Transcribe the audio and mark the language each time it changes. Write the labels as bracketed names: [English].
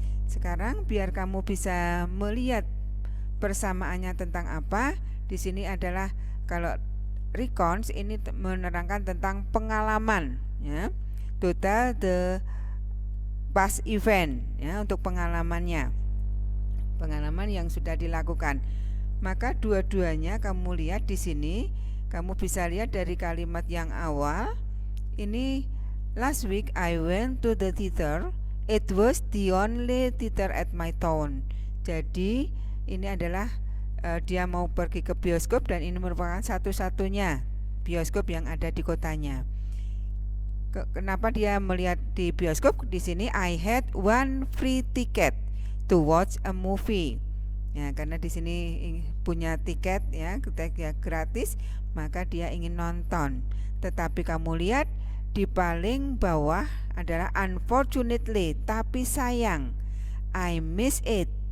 [Indonesian] Sekarang biar kamu bisa melihat persamaannya tentang apa, di sini adalah kalau recounts ini menerangkan tentang pengalaman, ya, [English] total the past event, [Indonesian] ya, untuk pengalaman yang sudah dilakukan. Maka dua-duanya kamu lihat di sini, kamu bisa lihat dari kalimat yang awal. Ini [English] last week I went to the theater. It was the only theater at my town. [Indonesian] Jadi ini adalah dia mau pergi ke bioskop dan ini merupakan satu-satunya bioskop yang ada di kotanya. Kenapa dia melihat di bioskop? Di sini [English] I had one free ticket to watch a movie. [Indonesian] Ya, karena di sini punya tiket, ya, gratis, maka dia ingin nonton. Tetapi kamu lihat di paling bawah adalah unfortunately, tapi sayang, [English] I miss it.